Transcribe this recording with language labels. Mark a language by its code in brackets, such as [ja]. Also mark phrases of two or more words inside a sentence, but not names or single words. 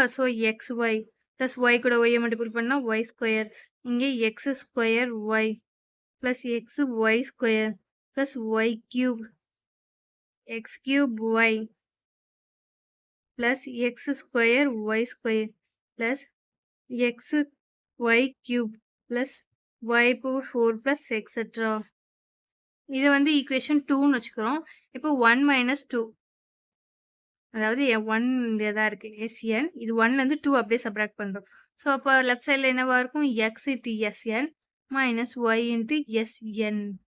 [en] so x y plus y [ta] கூட ஒய்யை மல்டிபிள் பண்ணால் [en] y square. இங்கே x square y plus x y square plus y cube x cube y plus x square y square plus x y cube plus y power 4 plus etc. [ta] இது வந்து ஈக்குவேஷன் 2ன்னு வச்சுக்கிறோம். இப்போ [en] 1 minus 2 [ta] அதாவது 1 இங்கே தான் இருக்கு Sn. இது 1லேருந்து 2 அப்படியே சப்ராக்ட் பண்ணுறோம். ஸோ அப்போ [en] left side [ta] என்னவா இருக்கும் [en] x into Sn minus y into Sn.